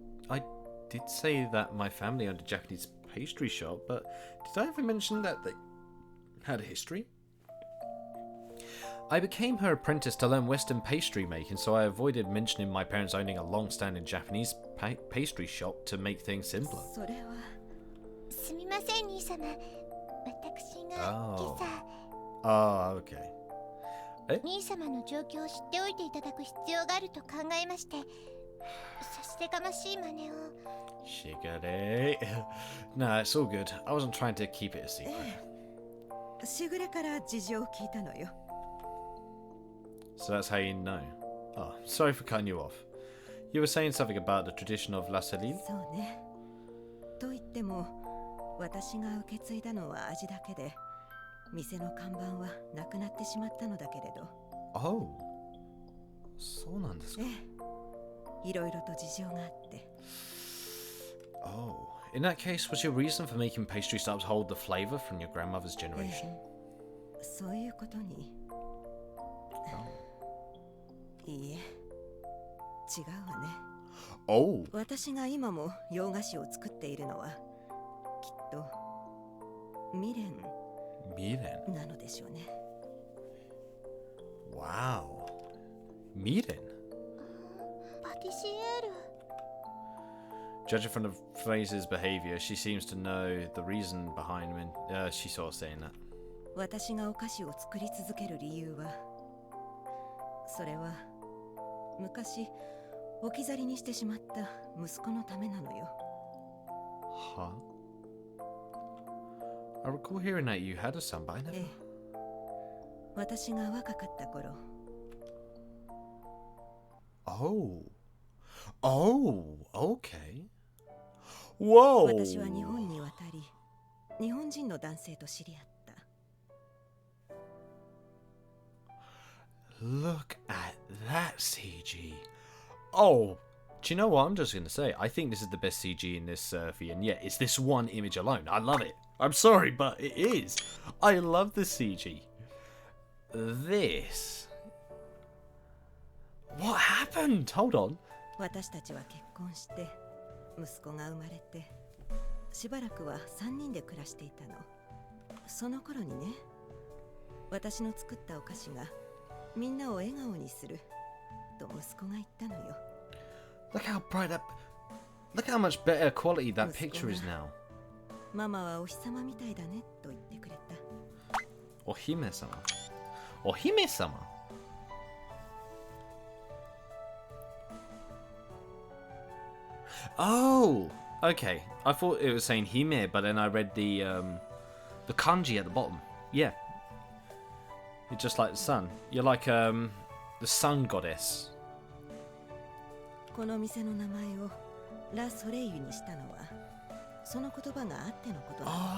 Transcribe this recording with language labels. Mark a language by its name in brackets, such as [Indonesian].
[English] I did say that my family owned a Japanese pastry shop, but did I ever mention that they had a history? I became her apprentice to learn Western pastry making, so I avoided mentioning my parents owning a long-standing Japanese pastry shop to make things simpler. [Japanese] それはすみません兄様、私が今朝 [English] Oh, okay. [Japanese] 兄様の状況を知っておいていただく必要があると考えまして、差し出がましい真似を。 [English] Shigare. Nah, it's all good. I wasn't trying to keep it a secret. [Japanese] しぐれから事情を聞いたのよ。 [English] So that's how you know. Oh, sorry for cutting you off. You were saying something about the tradition of La Saline? [Japanese] そうね。と言っても、私が受け継いだのは味だけで、店の看板はなくなってしまったのだけれど。 Oh. そうなんですか。いろいろと事情があって。 [English] Oh. In that case, was your reason for making pastry starts hold the flavor from your grandmother's generation? [Japanese] そういうことに。いいえ、違うわね。 [English] Oh. [Japanese] 私が今も洋菓子を作っているのは、きっと未練なのでしょうね。 [English] Wow. Miren? [Japanese] パティシエール。 [English] Judging from the Fraser's behavior, she seems to know the reason behind when she's sort of saying that. [Japanese] 私がお菓子を作り続ける理由は、それは昔置き去りにしてしまった息子のためなのよ。 [English] Huh? I recall hearing that you had a son, but I never... [Japanese] 私が若かった頃。 [English] Oh. Oh, okay. Whoa. [Japanese] 私は日本に渡り、日本人の男性と知り合った。 [English] Look at that CG. Oh, do you know what I'm just going to say? I think this is the best CG in this surfy, and yet it's this one image alone. I love it. I'm sorry, but it is. I love the CG. This. What happened? Hold on. [Japanese] 私たちは結婚して息子が生まれてしばらくは3人で暮らしていたの。その頃にね、私の作ったお菓子がみんなを笑顔にすると息子が言ったのよ。 [English] Look how bright that... Look how much better quality that picture is now. [Japanese] ママはお日様みたいだねと言ってくれた。 Ohime-sama. Ohime-sama? [English] Oh, okay. I thought it was saying Hime, but then I read the kanji at the bottom. Yeah. You're just like the sun. You're like the sun goddess. [Japanese] この店の名前をラ・ソレイユにしたのはその言葉があってのことだ。